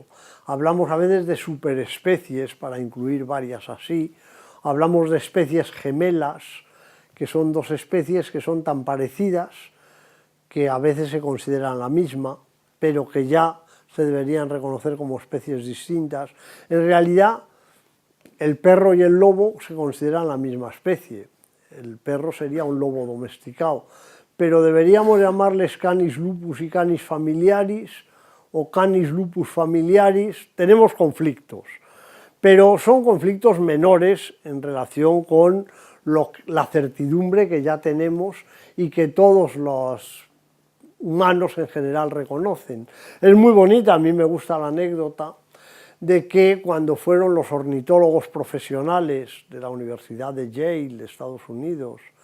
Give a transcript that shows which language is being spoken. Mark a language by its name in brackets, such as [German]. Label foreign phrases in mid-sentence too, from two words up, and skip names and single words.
[Spanish] Hablamos a veces de superespecies para incluir varias así, hablamos de especies gemelas que son dos especies que son tan parecidas que a veces se consideran la misma, pero que ya se deberían reconocer como especies distintas. En realidad, el perro y el lobo se consideran la misma especie. El perro sería un lobo domesticado, pero deberíamos llamarles Canis lupus y Canis familiaris, o Canis lupus familiaris. Tenemos conflictos, pero son conflictos menores en relación con la certidumbre que ya tenemos y que todos los humanos en general reconocen. Es muy bonita, a mí me gusta la anécdota de que cuando fueron los ornitólogos profesionales de la Universidad de Yale, de Estados Unidos,